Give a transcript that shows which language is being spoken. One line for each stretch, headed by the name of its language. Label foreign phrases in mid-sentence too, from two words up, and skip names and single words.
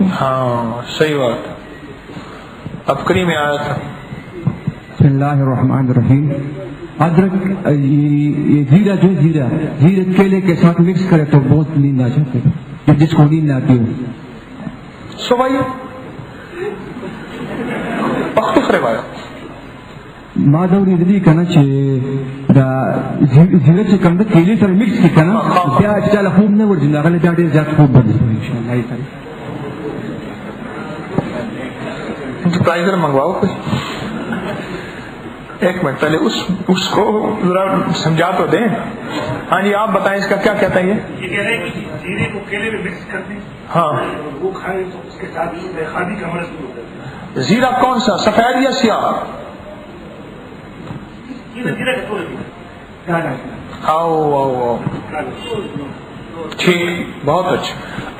Urdu: ہاں صحیح بات. ابکری میں آیا تھا.
Arabic: بسم اللہ الرحمن الرحیم.
Urdu: ادرک یہ زیرہ کیلے کے ساتھ مکس کرے تو بہت نیند آ جاتی ہے، جس کو نیند آتی ہو سو بھائی پختو روایت
Pashto: ما دوري دې کنه چې دا زیره چې کوم د کېلې سره مکس کی کنه بیا چې خوب نه ورځي هغه له ډېر زیات خوب بدل
Arabic: ان شاء الله تعالی.
Urdu: انٹرپرائزر منگواؤ کوئی. 1 منٹ پہلے اس کو ذرا سمجھا تو دیں. ہاں جی آپ بتائیں اس کا کیا کہتا ہے. یہ کہہ رہے ہیں کہ زیرے کو کیلے میں مکس کر دیں، ہاں وہ کھائیں تو اس کے ساتھ خادی کا مرض دور ہوتا ہے. زیرہ کون سا، سفید یا سیاہ؟ آؤ ٹھیک، بہت اچھا.